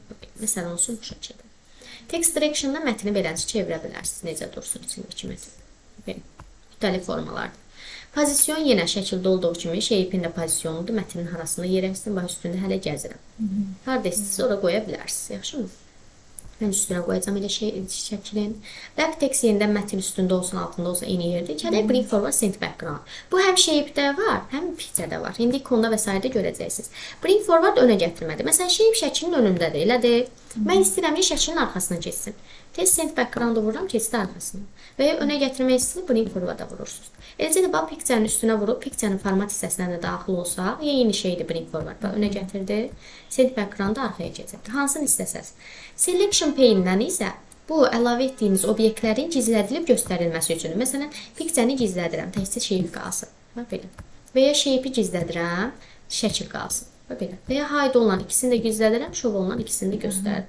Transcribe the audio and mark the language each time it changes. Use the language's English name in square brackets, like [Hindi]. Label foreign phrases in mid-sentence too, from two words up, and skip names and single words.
[Azerbaijani] Məsələn, olsun bu şəkildə. [English] Text direction'da [Azerbaijani] mətni beləcə çevirə bilərsiniz. Necə dursun içindəki mətin. Belə. Müxtəlif formalardır. Pozisyon yenə şəkildə olduğu kimi shape'in də pozisyonudur. Mətnin arasında yerləşsin, bax üstündə hələ gəzirəm. Harda istəyirsiniz ora qoya bilərsiniz. Yaxşımı? Mən üstünə qoyacağam elə şəklin. [English] Back text [Azerbaijani] yenidən mətn üstündə olsun, altında olsun, eyni yerdə. Gələk [English] bring forward, send background. [Azerbaijani] Bu həm shape-də var, həm picture-də var. İndi ikonda və s. görəcəksiniz. [English] Bring forward [Azerbaijani] önə gətirmədir. Məsələn, shape şəklinin önündədir, elədir. Mən istəyirəm ki, şəklin arxasına keçsin. Tez [English] send background-u [Azerbaijani] vururam, keçdi arxasına. Və ya önə gətirmək istəyirəm, [English] bring forward-a [Azerbaijani] vurursunuz. Eləcə də bax, picture-nin üstünə vurub, picture-nin format hissəsinə də daxil olsa, eyni şeydir [English] bring forward. [Azerbaijani] Bax, önə gətirdi, [English] send background-u [Azerbaijani] arxaya keçirdi. Hansını istəsəz. [English] Selection pane-dən [Azerbaijani] isə bu əlavə etdiyimiz obyektlərin gizlədilib göstərilməsi üçün. Məsələn, picture-ni gizlədirəm, təkcə shape qalsın. Bax, belə. Və ya shape-i gizlədirəm, şəkil qalsın. Bax, belə. Və ya hide olunan ikisini də gizlədirəm, show olunan ikisini də göstərir.